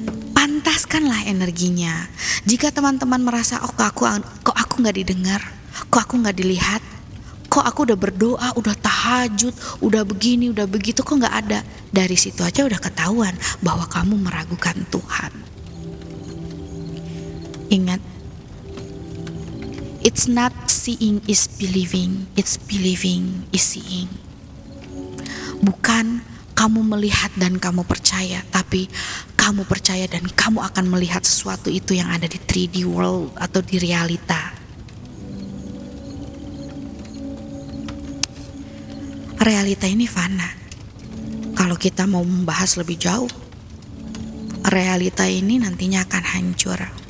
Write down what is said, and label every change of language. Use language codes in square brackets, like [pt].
[id] Pantaskanlah energinya. Jika teman-teman merasa, oh kok aku gak didengar, kok aku gak dilihat, kok aku udah berdoa, udah tahajud, udah begini, udah begitu, kok gak ada. Dari situ aja udah ketahuan bahwa kamu meragukan Tuhan. Ingat, [en] it's not seeing is believing, it's believing is seeing. [id] Bukan kamu melihat dan kamu percaya, tapi kamu percaya dan kamu akan melihat sesuatu itu yang ada di 3D world atau di realita. Realita ini fana. Kalau kita mau membahas lebih jauh, realita ini nantinya akan hancur.